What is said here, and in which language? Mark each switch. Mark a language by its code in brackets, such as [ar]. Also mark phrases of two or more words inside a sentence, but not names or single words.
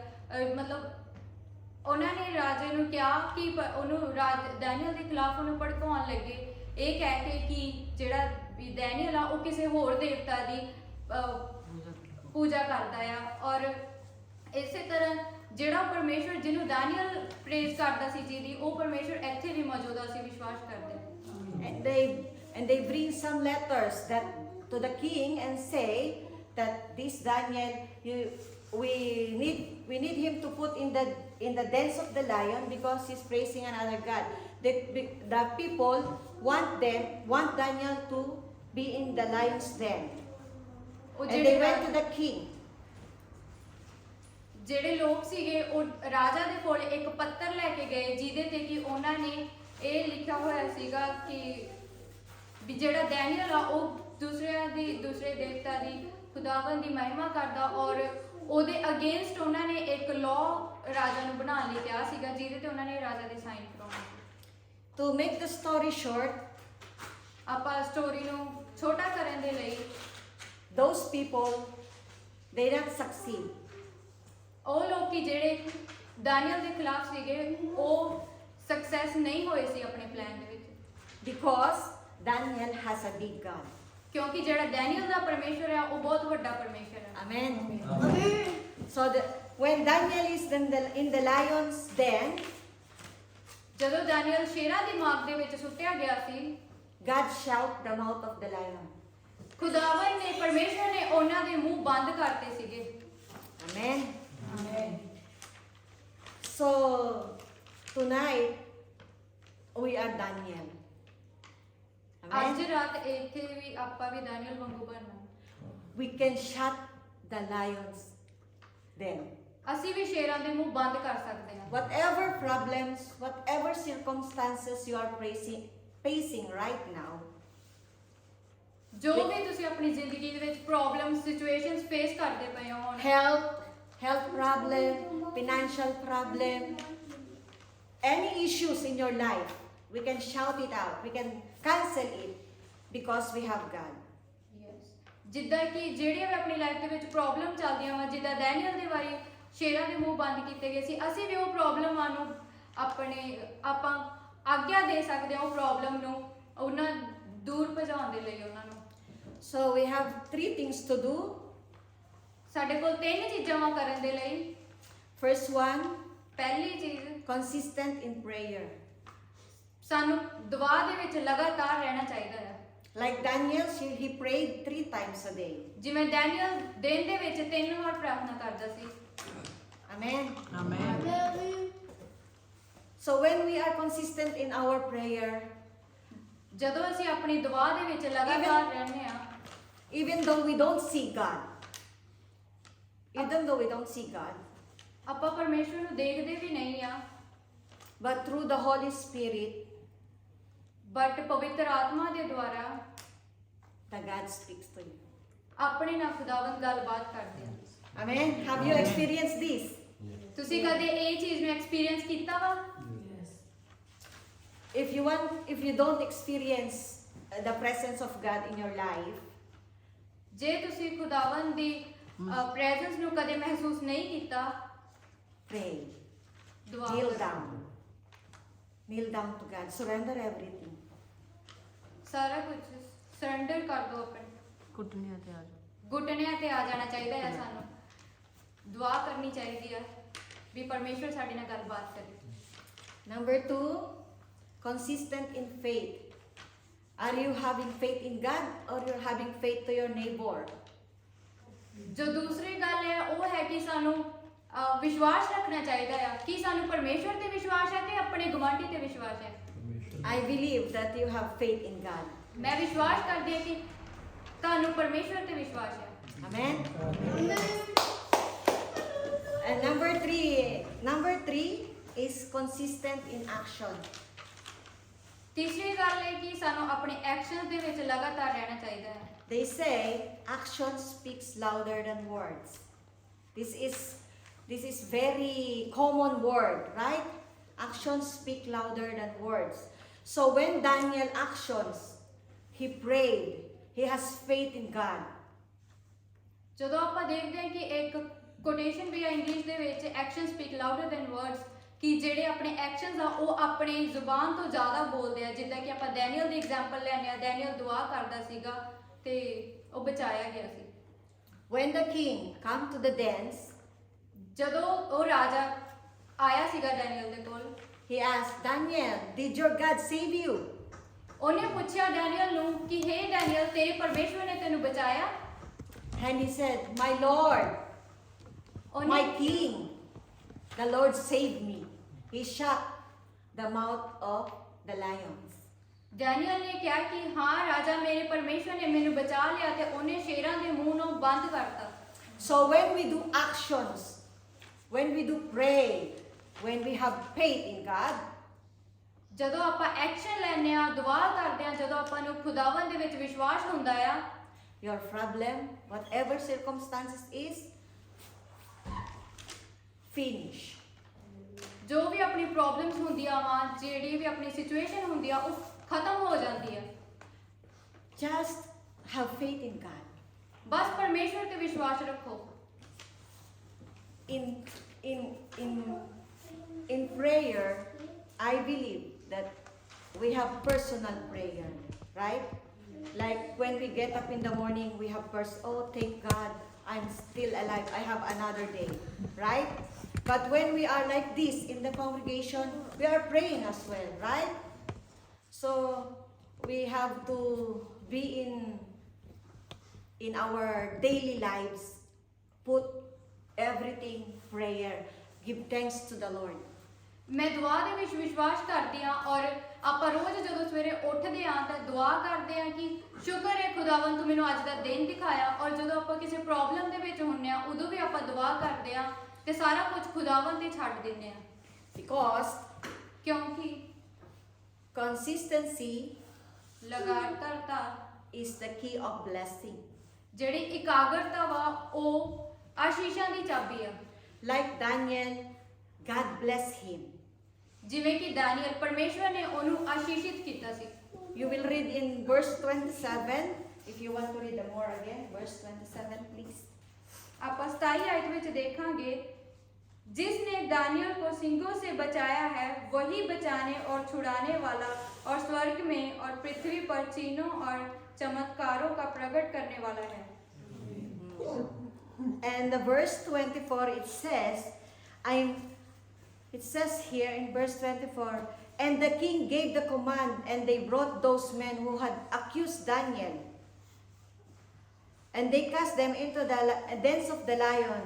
[pa] ਮਤਲਬ ਉਹਨਾਂ ਨੇ ਰਾਜੇ ਨੂੰ ਕਿਹਾ ਕਿ ਉਹਨੂੰ ਡੈਨੀਅਲ ਦੇ ਖਿਲਾਫ ਉਹਨੂੰ ਭੜਕਾਉਣ ਲੱਗੇ, ਇਹ ਕਹਿ ਕੇ ਕਿ ਜਿਹੜਾ ਵੀ ਡੈਨੀਅਲ ਆ ਉਹ ਕਿਸੇ ਹੋਰ ਦੇਵਤਾ ਦੀ ਪੂਜਾ ਕਰਦਾ ਆ। ਔਰ ਇਸੇ ਤਰ੍ਹਾਂ ਜਿਹੜਾ ਪਰਮੇਸ਼ਵਰ ਜਿਹਨੂੰ ਡੈਨੀਅਲ ਪ੍ਰੇਜ਼ ਕਰਦਾ ਸੀ ਜਿਹਦੀ, ਉਹ ਪਰਮੇਸ਼ਵਰ ਇੱਥੇ ਵੀ ਮੌਜੂਦ ਆ, ਅਸੀਂ ਵਿਸ਼ਵਾਸ ਕਰਦੇ ਹਾਂ। [en] And they bring some letters that to the king and say that this Daniel, we need him to put in the dens of the lion because he's praising another god. The people want Daniel to be in the lion's den. And they went to the king. [pa] ਜਿਹੜੇ ਲੋਕ ਸੀਗੇ ਉਹ ਰਾਜਾ ਦੇ ਕੋਲ ਇੱਕ ਪੱਤਰ ਲੈ ਕੇ ਗਏ ਜਿਹਦੇ ਤੇ ਕਿ ਉਹਨਾਂ ਨੇ ਇਹ ਲਿਖਿਆ ਹੋਇਆ ਸੀਗਾ ਕਿ ਵੀ ਜਿਹੜਾ ਡੈਨੀਅਲ ਆ ਉਹ ਦੂਸਰੇ ਦੇਵਤਾ ਦੀ ਖੁਦਾਵੰਦ ਦੀ ਮਹਿਮਾ ਕਰਦਾ, ਔਰ ਉਹਦੇ ਅਗੇਂਸਟ ਉਹਨਾਂ ਨੇ ਇੱਕ ਲਾਅ ਰਾਜਾ ਨੂੰ ਬਣਾਉਣ ਲਈ ਕਿਹਾ ਸੀਗਾ ਜਿਹਦੇ ਤੇ ਉਹਨਾਂ ਨੇ ਰਾਜਾ ਦੇ ਸਾਈਨ ਕਰਾਉਣੇ। [en] To make the story short, [pa] ਆਪਾਂ ਸਟੋਰੀ ਨੂੰ ਛੋਟਾ ਕਰਨ ਦੇ ਲਈ [en] those people, they not succeed. [pa] ਉਹ ਲੋਕੀ ਜਿਹੜੇ ਡੈਨੀਅਲ ਦੇ ਖਿਲਾਫ ਸੀਗੇ ਉਹ ਸਕਸੈਸ ਨਹੀਂ ਹੋਏ ਸੀ ਆਪਣੇ ਪਲਾਨ ਦੇ ਵਿੱਚ, [en] Because Daniel has a big God. [pa] ਕਿਉਂਕਿ ਜਿਹੜਾ ਡੈਨੀਅਲ ਦਾ ਪਰਮੇਸ਼ਵਰ ਆ ਉਹ ਬਹੁਤ ਵੱਡਾ ਪਰਮੇਸ਼ਵਰ ਹੈ। [en] Amen. So when Daniel is in the lion's den, [pa] ਜਦੋਂ ਡੈਨੀਅਲ ਸ਼ੇਰਾਂ ਦੀ ਮਾਗ ਦੇ ਵਿੱਚ ਸੁੱਟਿਆ ਗਿਆ ਸੀ, [en] God shut the mouth of the lion. [pa] ਖੁਦਾਵੰਦ ਨੇ ਪਰਮੇਸ਼ਵਰ ਨੇ ਉਹਨਾਂ ਦੇ ਮੂੰਹ ਬੰਦ ਕਰਤੇ ਸੀਗੇ। [en] Amen. Amen. So tonight we are Daniel. [pa] ਅੱਜ Amen. ਰਾਤ ਇੱਥੇ ਵੀ ਆਪਾਂ ਵੀ ਡੈਨੀਅਲ ਵਾਂਗੂ ਬਣਨਾ, [en] We can shut the lions den. [pa] ਅਸੀਂ ਵੀ ਸ਼ੇਰਾਂ ਦੇ ਮੂੰਹ ਬੰਦ ਕਰ ਸਕਦੇ ਹਾਂ। [en] Whatever problems, whatever circumstances you are facing right now, [pa] ਜੋ ਵੀ ਤੁਸੀਂ ਆਪਣੀ ਜ਼ਿੰਦਗੀ ਦੇ ਵਿੱਚ [en] problems situations face [pa] ਕਰਦੇ ਪਏ ਹੋ, [en] health problem, financial problem, any issues in your life, we can shout it out. We can cancel it because we have God. [pa] ਜਿੱਦਾਂ ਕਿ ਜਿਹੜੀਆਂ ਵੀ ਆਪਣੀ ਲਾਈਫ ਦੇ ਵਿੱਚ ਪ੍ਰੋਬਲਮ ਚੱਲਦੀਆਂ ਵਾ, ਜਿੱਦਾਂ ਡੈਨੀਅਲ ਦੇ ਵਾਰੀ ਸ਼ੇਰਾਂ ਦੇ ਮੂੰਹ ਬੰਦ ਕੀਤੇ ਗਏ ਸੀ, ਅਸੀਂ ਵੀ ਉਹ ਪ੍ਰੋਬਲਮਾਂ ਨੂੰ ਆਪਾਂ ਆਗਿਆ ਦੇ ਸਕਦੇ ਹਾਂ, ਉਹ ਪ੍ਰੋਬਲਮ ਨੂੰ ਉਹਨਾਂ ਦੂਰ ਭਜਾਉਣ ਦੇ ਲਈ ਉਹਨਾਂ ਨੂੰ। [en] So we have 3 things to do. [pa] ਸਾਡੇ ਕੋਲ 3 ਚੀਜ਼ਾਂ ਵਾ ਕਰਨ ਦੇ ਲਈ। [en] First one, [pa] ਪਹਿਲੀ ਚੀਜ਼, [en] consistent in prayer. [pa] ਸਾਨੂੰ ਦੁਆ ਦੇ ਵਿੱਚ ਲਗਾਤਾਰ ਰਹਿਣਾ ਚਾਹੀਦਾ ਹੈ। [en] Like Daniel, he prayed 3 times a day. [pa] ਜਿਵੇਂ ਡੈਨੀਅਲ ਦਿਨ ਦੇ ਵਿੱਚ 3 ਵਾਰ ਪ੍ਰਾਰਥਨਾ ਕਰਦਾ ਸੀ। [en] Amen. Amen. So when we are consistent in our prayer, [pa] ਜਦੋਂ ਅਸੀਂ ਆਪਣੀ ਦੁਆ ਦੇ ਵਿੱਚ ਲਗਾਤਾਰ ਰਹਿੰਦੇ ਆ, [en] even though we don't see God, [pa] ਆਪਾਂ ਪਰਮੇਸ਼ਵਰ ਨੂੰ ਦੇਖਦੇ ਵੀ ਨਹੀਂ ਆ, [en] but through the Holy Spirit, [pa] ਬਟ ਪਵਿੱਤਰ ਆਤਮਾ ਦੇ ਦੁਆਰਾ [en] the God speaks to you. [pa] ਆਪਣੇ ਨਾਲ ਖੁਦਾਵੰਦ ਗੱਲਬਾਤ ਕਰਦੇ ਆ। [en] Amen. Have you experienced this? [pa] ਤੁਸੀਂ ਕਦੇ ਇਹ ਚੀਜ਼ ਨੂੰ ਐਕਸਪੀਰੀਅੰਸ ਕੀਤਾ ਵਾ? [en] If you don't experience the presence of God in your life, [pa] ਜੇ ਤੁਸੀਂ ਖੁਦਾਵੰਦ ਦੀ ਪ੍ਰੈਜ਼ੈਂਸ ਨੂੰ ਕਦੇ ਮਹਿਸੂਸ ਨਹੀਂ ਕੀਤਾ, [en] pray. [pa] ਦੁਆ [en] Kneel [pa] ਕਰੋ। [en] down. Kneel down to God. Surrender everything. [pa] ਸਾਰਾ ਕੁਝ ਸਰੈਂਡਰ ਕਰ ਦਿਓ ਆਪਣੇ ਘੁਟਨਿਆਂ ਤੇ ਆ ਜਾਓ। ਘੁਟਨਿਆਂ ਤੇ ਆ ਜਾਣਾ ਚਾਹੀਦਾ ਹੈ। ਸਾਨੂੰ ਦੁਆ ਕਰਨੀ ਚਾਹੀਦੀ ਆ ਵੀ ਪਰਮੇਸ਼ਵਰ ਸਾਡੇ ਨਾਲ ਗੱਲਬਾਤ ਕਰੇ। [en] Number 2, consistent in faith. Are you having faith in God or you're having faith to your neighbor? [pa] ਜੋ ਦੂਸਰੀ ਗੱਲ ਹੈ ਉਹ ਹੈ ਕਿ ਸਾਨੂੰ ਵਿਸ਼ਵਾਸ ਰੱਖਣਾ ਚਾਹੀਦਾ ਹੈ ਕਿ ਸਾਨੂੰ ਪਰਮੇਸ਼ਵਰ ਤੇ ਵਿਸ਼ਵਾਸ ਹੈ ਤੇ ਆਪਣੇ ਗੁਆਂਢੀ ਤੇ ਵਿਸ਼ਵਾਸ ਹੈ। [en] I believe that you have faith in God. [pa] ਮੈਂ ਵਿਸ਼ਵਾਸ ਕਰਦੀ ਹਾਂ ਕਿ ਤੁਹਾਨੂੰ ਪਰਮੇਸ਼ਵਰ ਤੇ ਵਿਸ਼ਵਾਸ ਹੈ। [en] Amen. And number 3 is consistent in action. [pa] ਤੀਸਰੀ ਗੱਲ ਹੈ ਕਿ ਸਾਨੂੰ ਆਪਣੇ ਐਕਸ਼ਨਸ ਦੇ ਵਿੱਚ ਲਗਾਤਾਰ ਰਹਿਣਾ ਚਾਹੀਦਾ ਹੈ। [en] They say action speaks louder than words. This is very common word, right? Actions speak louder than words. So when Daniel actions, he prayed, he has faith in God. [pa] ਜਦੋਂ ਆਪਾਂ ਦੇਖਦੇ ਹਾਂ ਕਿ ਇੱਕ ਕੋਟੇਸ਼ਨ ਵੀ ਆ ਇੰਗਲਿਸ਼ ਦੇ ਵਿੱਚ [en] action speak louder than words, [pa] ਕਿ ਜਿਹੜੇ ਆਪਣੇ ਐਕਸ਼ਨਸ ਆ ਉਹ ਆਪਣੀ ਜ਼ੁਬਾਨ ਤੋਂ ਜ਼ਿਆਦਾ ਬੋਲਦੇ ਆ। ਜਿੱਦਾਂ ਕਿ ਆਪਾਂ ਡੈਨੀਅਲ ਦੀ ਐਗਜ਼ਾਮਪਲ ਲੈਂਦੇ ਆ, ਡੈਨੀਅਲ ਦੁਆ ਕਰਦਾ ਸੀਗਾ ਤੇ ਉਹ ਬਚਾਇਆ ਗਿਆ ਸੀ। [en] When the king come to the dance, [pa] ਜਦੋਂ ਉਹ ਰਾਜਾ ਆਇਆ ਸੀਗਾ ਡੈਨੀਅਲ ਦੇ ਕੋਲ, [en] he asked Daniel, "Did your God save you?" [pa] ਉਹਨੇ ਪੁੱਛਿਆ ਡੈਨੀਅਲ ਨੂੰ ਕਿ ਹੇ ਡੈਨੀਅਲ, ਤੇਰੇ ਪਰਮੇਸ਼ਵਰ ਨੇ ਤੈਨੂੰ ਬਚਾਇਆ? [en] And he said, "My Lord, my [pa] ਉਹਨੇ [en] King, the Lord saved me. He shut the mouth of the lions." [pa] ਡੈਨੀਅਲ ਨੇ ਕਿਹਾ ਕਿ ਹਾਂ ਰਾਜਾ, ਮੇਰੇ ਪਰਮੇਸ਼ਵਰ ਨੇ ਮੈਨੂੰ ਬਚਾ ਲਿਆ ਤੇ ਉਹਨੇ ਸ਼ੇਰਾਂ ਦੇ ਮੂੰਹ ਨੂੰ ਬੰਦ ਕਰਤਾ। [en] So when we do actions, when we do pray, when we have faith in God, [pa] ਜਦੋਂ ਆਪਾਂ ਐਕਸ਼ਨ ਲੈਂਦੇ ਆ, ਦੁਆ ਕਰਦੇ ਆ, ਜਦੋਂ ਆਪਾਂ ਨੂੰ ਖੁਦਾਵੰਦ ਦੇ ਵਿੱਚ ਵਿਸ਼ਵਾਸ ਹੁੰਦਾ ਆ, [en] your problem, whatever circumstances is, finish. [pa] ਜੋ ਵੀ ਆਪਣੀ ਪ੍ਰੋਬਲਮਸ ਹੁੰਦੀਆਂ ਵਾ, ਜਿਹੜੀ ਵੀ ਆਪਣੀ ਸਿਚੁਏਸ਼ਨ ਹੁੰਦੀ ਆ, ਉਹ ਖਤਮ ਹੋ ਜਾਂਦੀ ਆ। [en] Just have faith in God. [pa] ਬਸ ਪਰਮੇਸ਼ਵਰ ਤੇ ਵਿਸ਼ਵਾਸ ਰੱਖੋ। [en] In prayer, I believe that we have personal prayer, right? Like when we get up in the morning, we have oh, thank God, I'm still alive. I have another day, right? But when we are like this in the congregation, we are praying as well, right? So we have to be in our daily lives, put everything prayer, give thanks to the Lord. [pa] ਮੈਂ ਦੁਆ ਦੇ ਵਿੱਚ ਵਿਸ਼ਵਾਸ ਕਰਦੀ ਆ, ਔਰ ਆਪਾਂ ਰੋਜ਼ ਜਦੋਂ ਸਵੇਰੇ ਉੱਠਦੇ ਆ ਤਾਂ ਦੁਆ ਕਰਦੇ ਆ ਕਿ ਸ਼ੁਕਰ ਹੈ ਖੁਦਾਵੰਦ ਤੂੰ ਮੈਨੂੰ ਅੱਜ ਦਾ ਦਿਨ ਦਿਖਾਇਆ। ਔਰ ਜਦੋਂ ਆਪਾਂ ਕਿਸੇ ਪ੍ਰੋਬਲਮ ਦੇ ਵਿੱਚ ਹੁੰਨੇ ਆ, ਉਦੋਂ ਵੀ ਆਪਾਂ ਦੁਆ ਕਰਦੇ ਆ ਤੇ ਸਾਰਾ ਕੁਝ ਖੁਦਾਵੰਦ ਤੇ ਛੱਡ ਦਿੰਦੇ ਆ। [en] Because [pa] ਕਿਉਂਕਿ [en] consistency [pa] ਲਗਾਤਾਰਤਾ [en] is the key of blessing. [pa] ਜਿਹੜੀ ਇਕਾਗਰਤਾ ਵਾ ਉਹ ਆਸ਼ੀਸ਼ਾਂ ਦੀ ਚਾਬੀ ਆ। [en] Like Daniel, God blessed him. [pa] ਜਿਵੇਂ ਕਿ ਡੈਨੀਅਲ, ਪਰਮੇਸ਼ਵਰ ਨੇ ਉਹਨੂੰ ਆਸ਼ੀਸ਼ਿਤ ਕੀਤਾ ਸੀ। [en] You will read in verse 27. If you want to read more again, verse 27, please. [pa] ਆਪਾਂ 27 आयत ਵਿੱਚ ਦੇਖਾਂਗੇ, [hi] जिसने दानियल को सिंहों से बचाया है वही बचाने और छुड़ाने वाला और स्वर्ग में और पृथ्वी पर चिन्हों और चमत्कारों का प्रकट करने वाला है। [en] And the verse 24 it says here in verse 24, and the king gave the command, and they brought those men who had accused Daniel, and they cast them into the dens of the lion.